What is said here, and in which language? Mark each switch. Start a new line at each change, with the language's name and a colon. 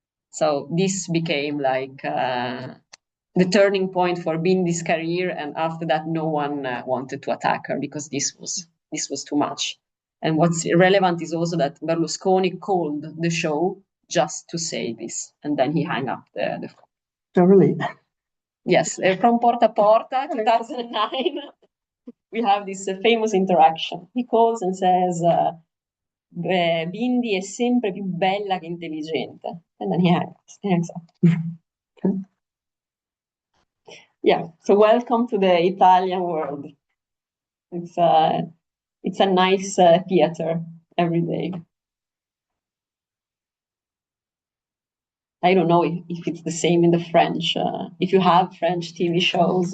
English: So this became like the turning point for Bindi's career, and after that, no one wanted to attack her because this was too much. And what's relevant is also that Berlusconi called the show just to say this, and then he hung up the phone. So really? Yes, from Porta Porta, 2009, we have this famous interaction. He calls and says,
Italian: Bindi è sempre più bella che intelligente.
English: And then he hangs up. Yeah, so welcome to the Italian world. It's a nice theater every day. I don't know if it's the same in the French. If you have French TV shows.